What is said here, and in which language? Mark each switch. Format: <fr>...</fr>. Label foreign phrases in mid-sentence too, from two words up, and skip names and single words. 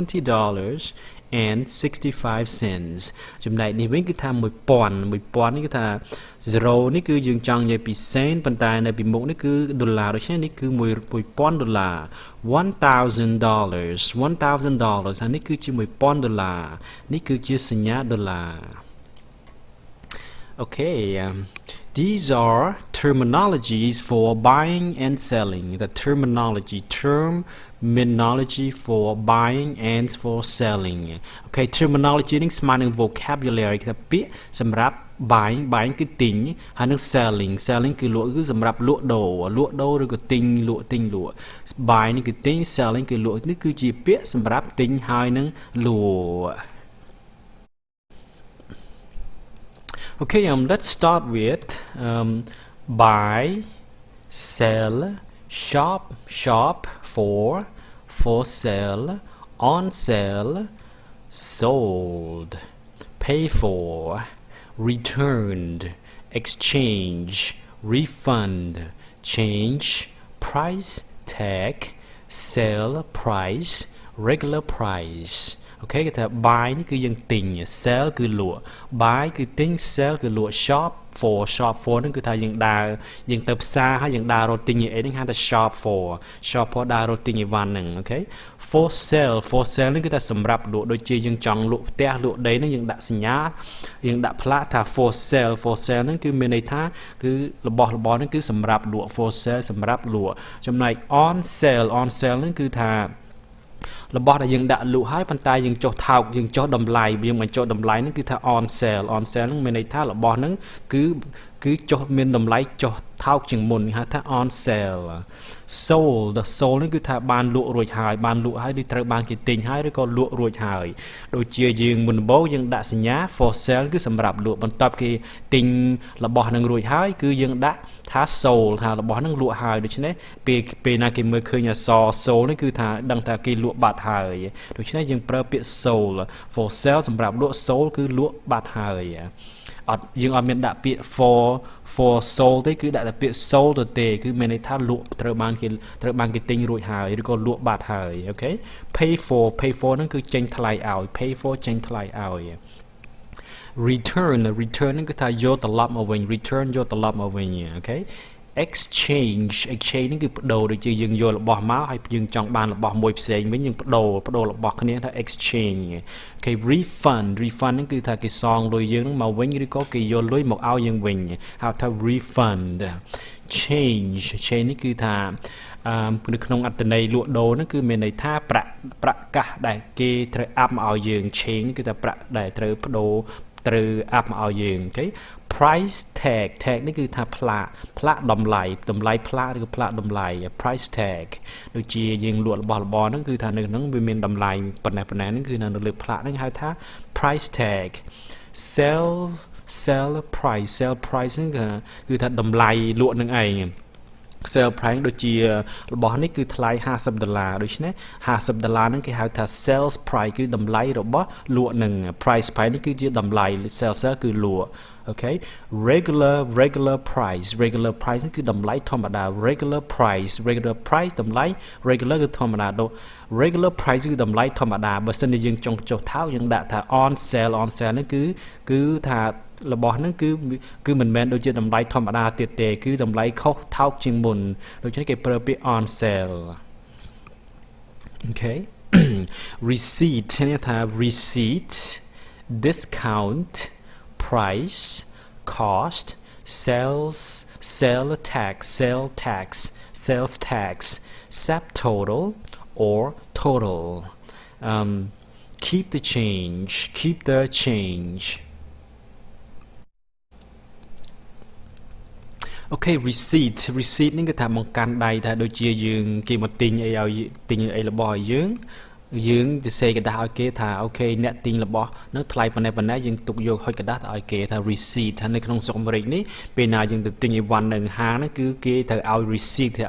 <km>$20.65 ចំណែកនេះវិញគឺថា1000នេះគឺថា0នេះគឺយើងចង់និយាយពី cent ប៉ុន្តែនៅពីមុខនេះគឺដុល្លារដូច្នេះនេះគឺ$1000 $1000 ហើយនេះគឺជា$1000នេះគឺជាសញ្ញាដុល្លារ</km> <en>Okay these are terminologies for buying and selling the terminology for buying and for selling Okay</en> <km>terminology នេះស្មើនឹង vocabulary គឺពាក្យសម្រាប់ buying គឺទិញហើយនឹង selling គឺលក់គឺសម្រាប់លក់ដូរឬក៏ទិញលក់ buy នេះគឺទិញ selling គឺលក់នេះគឺជាពាក្យសម្រាប់ទិញហើយនឹងលក់</km> <en>Okay, let's start with buy, sell, shop for sale, on sale, sold, pay for, returned, exchange, refund, change, price tag, sale price, regular price.</en> <km>អូខេគេថា buy នេះគឺយើងទិញ sell គឺលក់ buy គឺទិញ sell គឺលក់</km> <en>shop for</en> <km>ហ្នឹងគឺថាយើងទៅផ្សារហើយយើងដើររត់ទិញអីហ្នឹងហៅថា</km> <en>shop for</en> <km>ដើររត់ទិញអីវ៉ាន់ហ្នឹងអូខេ</km> <en>for sale</en> <km>ហ្នឹងគឺថាសម្រាប់លក់ដូចជាយើងចង់លក់ផ្ទះលក់ដីហ្នឹងយើងដាក់សញ្ញាយើងដាក់ផ្លាកថា for sale ហ្នឹងគឺមានន័យថាគឺរបស់ហ្នឹងគឺសម្រាប់លក់</km> <en>for sale</en> <km>សម្រាប់លក់ចំណែក</km> <en>on sale</en> <km>ហ្នឹងគឺថារបស់ដែលយើងដាក់លក់ហើយប៉ុន្តែយើងចុះថោកយើងចុះតម្លៃយើងបញ្ចុះតម្លៃហ្នឹងគឺថា</km> <en>on sale</en> <km>ហ្នឹងមានន័យថា របស់ហ្នឹងគឺចុះមានតម្លៃចុះថោកជាងមុនហៅថា</km> <en>on sale sold</en> <km>នេះគឺថាបានលក់រួចហើយឬត្រូវបានគេទិញហើយឬក៏លក់រួចហើយដូចជាយើង មុនដំបូងយើងដាក់សញ្ញា</km> <en>for sale</en> <km>គឺសម្រាប់លក់បន្ទាប់គេទិញរបស់នឹងរួចហើយគឺយើងដាក់ថា sold ថារបស់ នឹងលក់ហើយដូច្នេះពេលណាគេមើលឃើញអក្សរ sold នេះគឺថាដឹងថាគេលក់បាត់ហើយដូច្នេះយើងប្រើពាក្យ</km> <en>sold for sale</en> <km>សម្រាប់លក់ sold គឺលក់បាត់ហើយយើងអត់មានដាក់ពាក្យ</km> <en>for sold</en> <km>ទេគឺដាក់តែពាក្យ sold ទៅទេគឺមានន័យថាលក់ត្រូវបានគេទិញរួចហើយឬក៏លក់បាត់ហើយអូខេ</km> <en>pay for</en> <km>ហ្នឹងគឺចេញថ្លៃឲ្យ</km> <en>pay for</en> <km>ចេញថ្លៃឲ្យ return ហ្នឹងគឺថាយកត្រឡប់មកវិញ return យកត្រឡប់មកវិញអូខេ exchange ហ្នឹងគឺបដូរដូចជាយើងយករបស់មកហើយយើងចង់បានរបស់មួយផ្សេងវិញយើងបដូ ររបស់គ្នាថា exchange អូខេ refund ហ្នឹងគឺថាគេសងលុយយើងនឹងមកវិញឬក៏គេយកលុយមកឲ្យយើងវិញ ហៅថា</km> <en>refund change</en> <km>នេះគឺថានៅក្នុងអត្ថន័យលក់ដូរហ្នឹងគឺមានន័យថាប្រាក់កាសដែលគេត្រូវអាប់មកឲ្យយើង change គឺថាប្រាក់ដែលត្រូវបដូរត្រូវអាប់មកឲ្យយើងអូខេ</km> <en>price tag</en> <km>នេះគឺថាផ្លាកតម្លៃផ្លាកឬក៏ផ្លាកតម្លៃ</km> <en>price tag</en> <km>ដូចជាយើងលក់របស់របរហ្នឹងគឺថានៅក្នុងវាមានតម្លៃប៉ុណ្ណេះហ្នឹងគឺនៅលើផ្លាកហ្នឹងហៅថា</km> <en>price tag sell price</en> <km>ហ្នឹងគឺថាតម្លៃលក់នឹងឯង</km> <en>sale price</en> <km>ដូចជារបស់នេះគឺថ្លៃ$50ដូច្នេះ$50ហ្នឹងគេហៅថា</km> <en>sales price</en> <km>គឺតម្លៃ របស់លក់នឹង price នេះគឺជាតម្លៃ sale គឺលក់អូខេ</km> <en>regular price</en> <km>គឺតម្លៃធម្មតា regular price តម្លៃ regular គឺធម្មតាដូច</km> <en>regular price</en> <km>គឺតម្លៃធម្មតាបើសិនជាយើងចង់ចុះថោកយើងដាក់ថា</km> <en>on sale</en> <km>ហ្នឹងគឺថារបស់ហ្នឹងគឺមិនមែនដូចជាតម្លៃធម្មតាទៀតទេគឺតម្លៃខុសថោកជាងមុនដូច្នេះគេប្រើពាក្យ</km> <en>on sale</en> <km>អូខេ receipt នេះថា</km> <en>receipt discount price cost sales tax subtotal or total keep the change</en> <km>អូខេ receipt នេះគឺថាបង្កាន់ដៃថាដូចជាយើង គេមកទិញអីឲ្យទិញអីរបស់ឲ្យយើងទៅសេកដាស់ឲ្យគេថាអូខេអ្នកទិញរបស់នឹងថ្លៃប៉ុណ្ណេះយើងទុកយកហុចกระดาษឲ្យគេថា receipt ថានៅក្នុងស្រុកអាមេរិកនេះពេលណាយើងទៅទិញអីវ៉ាន់នៅហាងហ្នឹងគឺគេត្រូវឲ្យ receipt ទៅ</km>